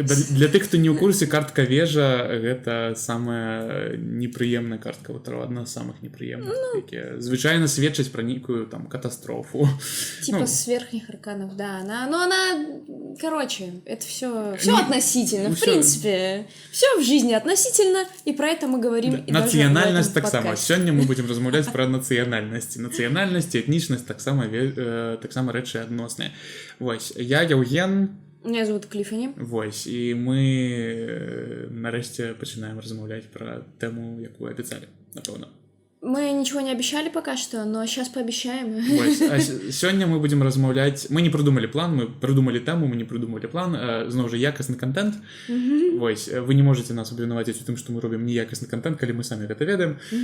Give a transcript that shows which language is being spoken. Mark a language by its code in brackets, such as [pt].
[be] Для тых, хто не ў курсе, картка вежа гэта самая непрыемная картка Таро, адна з самых непрыемных, якія звычайна сведчаць пра нейкую там катастрофу. [ru] Типа с верхних арканов, да. Она, короче, это все относительно. В принципе, все в жизни относительно, и про это мы говорим. [be] Нацыянальнасць таксама. Сёння мы будем размаўляць пра нацыянальнасці. Нацыянальнасць, этнічнасць таксама рэчы адносныя. Вось, я Яўген. [ru] Меня зовут Клиффани. [be] Вось, і мы нарэшце пачынаем размаўляць пра тэму, якую абяцалі, напэўна. [ru] Мы ничего не обещали пока что, но сейчас пообещаем. [be] Вось, а сёння мы будем размаўляць. [ru] Мы не придумали план, мы придумали тэму, мы не придумали план. [be] Зноў жа, якасны контент. Вось, [ru] вы не можете нас [be] абвінаваціць у тым, што мы робім неякасны контент, калі мы самі гэта ведаем.